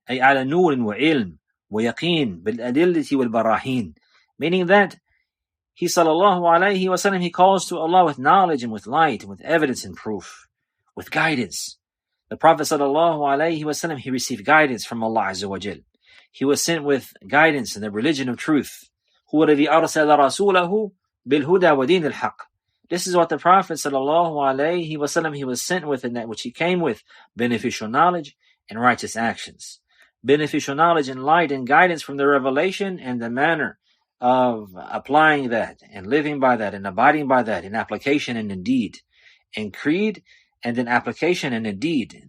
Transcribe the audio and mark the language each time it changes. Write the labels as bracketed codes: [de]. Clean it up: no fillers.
[ar] أي على نور وعلم ويقين بالأدلة والبراهين. [en] Meaning that He sallallahu alayhi wa sallam, He calls to Allah with knowledge and with light and with evidence and proof, with guidance. The Prophet sallallahu alayhi wa sallam, he received guidance from Allah Azza wa Jal. He was sent with guidance in the religion of truth. [ar] هو الذي أرسل رسوله بالهدى ودين الحق. [en] This is what the Prophet sallallahu alayhi wa sallam, he was sent with, and that which he came with, beneficial knowledge and righteous actions. Beneficial knowledge and light and guidance from the revelation and the manner of applying that and living by that and abiding by that in application and in deed, in creed and in application and in deed.